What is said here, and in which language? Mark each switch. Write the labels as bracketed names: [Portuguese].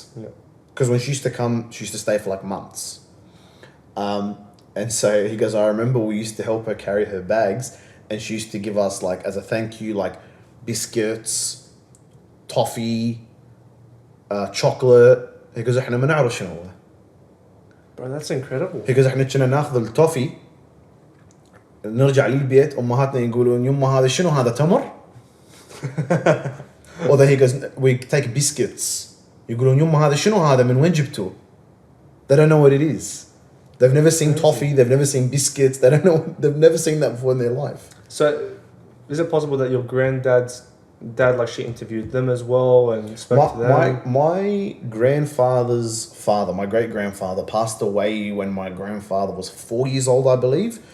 [English] Yeah. Because when she used to come, she used to stay for like months. And so he goes, I remember we used to help her carry her bags, and she used to give us, like, as a thank you, like biscuits, toffee, chocolate. He goes, [Arabic] احنا ما نعرف شنو هو. [English] Bro, that's incredible. He goes, [Arabic] احنا كنا ناخذ التوفي نرجع للبيت امهاتنا يقولون يما هذا شنو هذا تمر. [English] Or then he goes, we take biscuits. [Arabic] يقولون يما هذا شنو هذا من وين جبتوه. [English] They don't know what it is. They've never seen toffee, they've never seen biscuits, they don't know, they've never seen that before in their life. So, is it possible that your granddad's dad, like, she interviewed them as well and spoke to them? My grandfather's father, my great-grandfather, passed away when my grandfather was 4 years old, I believe.